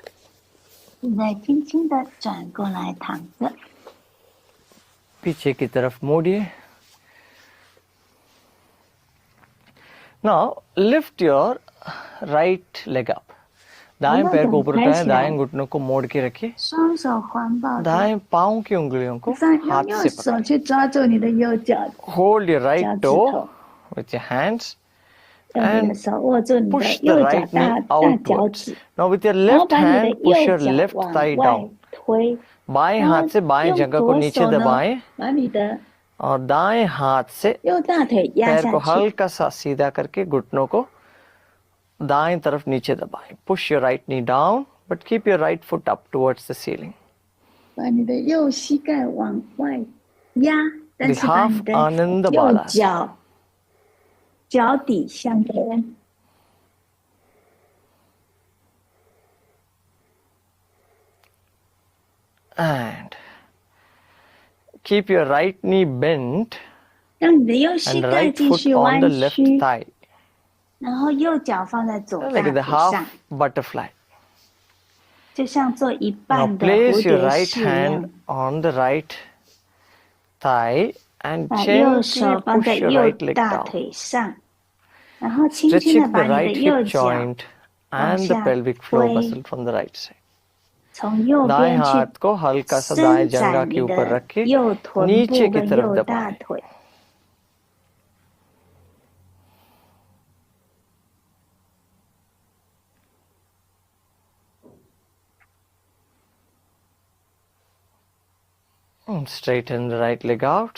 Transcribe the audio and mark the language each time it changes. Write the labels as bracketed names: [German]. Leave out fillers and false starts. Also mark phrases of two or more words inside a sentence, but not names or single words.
[Chinese] 现在轻轻的转过来躺着， [Hindi] पीछे की तरफ मोड़िए. [English] Now, lift your right leg up. [Hindi] दाएं पैर को ऊपर उठाएं, दाएं घुटनों को मोड़ के रखिए. [Chinese] 双手环抱着， [Hindi] दाएं पाँव की उंगलियों को [Chinese] 再用 [Hindi] हाथ [Chinese] 右 [Hindi] से [Chinese] 手去抓住你的右脚， [English] hold your [Chinese] 脚 [English] right [Chinese] 趾 [English] toe [Chinese] 头， [English] with your hands [Chinese] 用你 [English] and [Chinese] 的手握住你的 [English] push the [Chinese] 右脚 [English] right [Chinese] 大 [English] knee [Chinese] 大脚 [English] outwards. [Chinese] 趾， [English] Now with your [Chinese] 然后 [English] left [Chinese] 把你的 [English] hand push [Chinese] 右 [English] your [Chinese] 脚 [English] left [Chinese] 往 [English] thigh [Chinese] 外 [English] down. [Chinese] 推， [Hindi] बाएं [Chinese] 然后 [Hindi] हाथ से बाएं [Chinese] 用 [Hindi] जगह को [Chinese] 左 [Hindi] नीचे [Chinese] 手呢 [Hindi] दबाएं [Chinese] 把你的 [Hindi] और दाएं हाथ से [Chinese] 右大腿压 [Hindi] पैर [Chinese] 下 [Hindi] को [Chinese] 去， [Hindi] हल्का सा सीधा करके घुटनों को दाएं तरफ नीचे दबाएं. [English] Push your right knee down, but keep your right foot up towards the ceiling. [Chinese] 把你的右膝盖往外压，但是把你的 [English] Ananda [Chinese] 右 [English] Balasana. [Chinese] 脚脚底向前。 [English] And keep your right knee bent [Chinese] 让你的右膝 [English] and [Chinese] 盖 [English] right [Chinese] 继 [English] foot [Chinese] 续 [English] on [Chinese] 弯 [English] the left [Chinese] 曲， [English] thigh, [Chinese] 然后右脚放在左大 [English] like the [Chinese] 腿上， [English] half butterfly. [Chinese] 就像做一 [English] Now [Chinese] 半的 [English] place [Chinese] 蝴 [English] your [Chinese] 蝶 [English] right [Chinese] 式一样 [English] hand。on the right thigh and [Chinese] 把右 [English] gently [Chinese] 手放在 [English] push your [Chinese] 右 [English] right leg [Chinese] 大 [English] down. [Chinese] 腿上，然后轻轻的 [English] Stretching [Chinese] 把 [English] the [Chinese] 你的 [English] right [Chinese] 右 [English] hip [Chinese] 脚 [English] joint [Chinese] 往 [English] and the [Chinese] 下 [English] pelvic floor [Chinese] 推， [English] muscle from the right side. [Chinese] 从右 [Hindi] दाएं [Chinese] 边去 [Hindi] हाथ को हल्का सा दाएं [Chinese] 伸 [Hindi] जंघा [Chinese] 展 [Hindi] के [Chinese] 你 [Hindi] ऊपर [Chinese] 的 [Hindi] रख के [Chinese] 右臀 [Hindi] नीचे [Chinese] 部 [Hindi] की [Chinese] 跟 [Hindi] तरफ [Chinese] 右大 [Hindi] दबाएं. [Chinese] 腿。 [English] Straighten the right leg out.